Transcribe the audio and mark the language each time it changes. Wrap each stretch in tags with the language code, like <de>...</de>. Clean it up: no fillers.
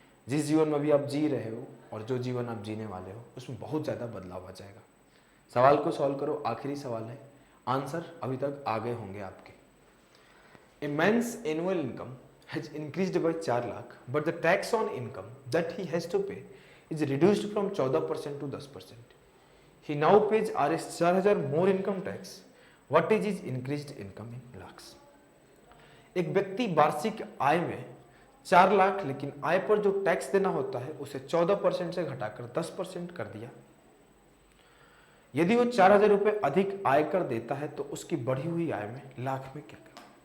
<hi>जिस जीवन में अभी आप जी रहे हो और जो जीवन आप जीने वाले हो उसमें बहुत ज़्यादा बदलाव आ जाएगा। सवाल को सॉल्व करो, आखिरी सवाल है, आंसर अभी तक आगे होंगे आपके।</hi> <en>A man's annual income has increased by 4 lakh but the tax on income that he has to pay is reduced from 14% to 10%. He now pays Rs 4,000 more income tax. What is his increased income in lakhs?</en> <hi>एक व्यक्ति वार्षिक आय में 4 लाख, लेकिन आय पर जो tax देना होता है उसे 14% से घटाकर 10% कर दिया। यदि वो 4,000 रुपये अधिक आयकर देता है तो उसकी बढ़ी हुई आय में लाख में क्या करें?</hi>